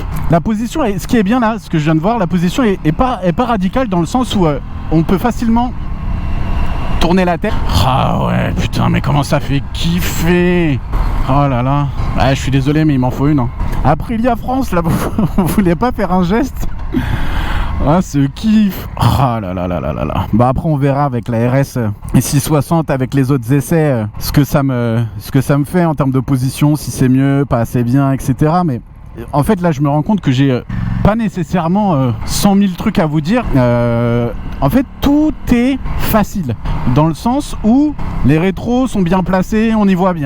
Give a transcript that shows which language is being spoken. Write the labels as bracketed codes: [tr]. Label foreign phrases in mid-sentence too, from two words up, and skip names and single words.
[fr] La position, ce qui est bien là, ce que je viens de voir, la position est pas radicale dans le sens où on peut facilement tourner la tête. Ah ouais, putain, mais comment ça fait kiffer. Oh là là. Ah, je suis désolé, mais il m'en faut une, hein. Aprilia France, là, vous voulez pas faire un geste? Ah, ce kiff. Ah là là là là là là. Bah après on verra avec la RS et 660 avec les autres essais ce que ça me fait en termes de position, si c'est mieux, pas assez bien, etc. Mais en fait là je me rends compte que j'ai pas nécessairement 100 000 trucs à vous dire. En fait tout est facile dans le sens où les rétros sont bien placés, on y voit bien.